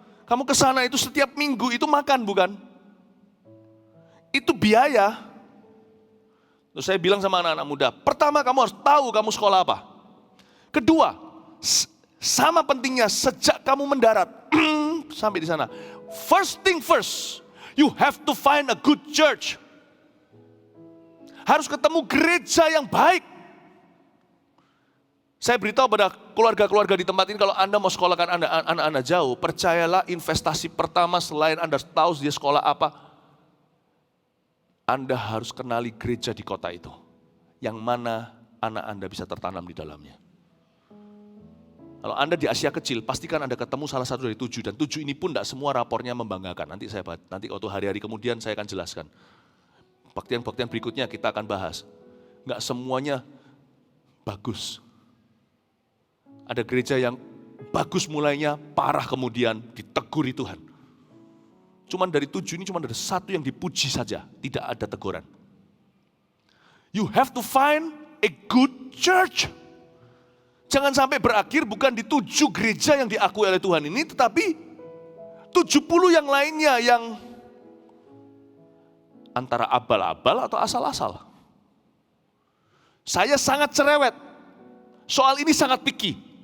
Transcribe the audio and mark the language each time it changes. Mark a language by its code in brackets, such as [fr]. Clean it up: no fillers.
[id] Kamu ke sana itu setiap minggu itu makan bukan? Itu biaya. Terus saya bilang sama anak-anak muda, pertama kamu harus tahu kamu sekolah apa. Kedua, sama pentingnya sejak kamu mendarat sampai di sana. [en] First thing first, you have to find a good church. [id] Harus ketemu gereja yang baik. Saya beritahu pada keluarga-keluarga di tempat ini, kalau Anda mau sekolahkan anak Anda jauh, percayalah investasi pertama selain Anda tahu dia sekolah apa, Anda harus kenali gereja di kota itu. Yang mana anak Anda bisa tertanam di dalamnya. Kalau Anda di Asia kecil, pastikan Anda ketemu salah satu dari 7. Dan 7 ini pun tidak semua rapornya membanggakan. Nanti waktu hari-hari kemudian saya akan jelaskan. Baktian-baktian berikutnya kita akan bahas. Enggak semuanya bagus. Ada gereja yang bagus mulainya, parah kemudian diteguri Tuhan. Cuman dari 7 ini cuma ada 1 yang dipuji saja, tidak ada teguran. [en] You have to find a good church. [id] Jangan sampai berakhir bukan di 7 gereja yang diakui oleh Tuhan ini, tetapi 70 yang lainnya yang antara abal-abal atau asal-asal. Saya sangat cerewet. Soal ini sangat picky.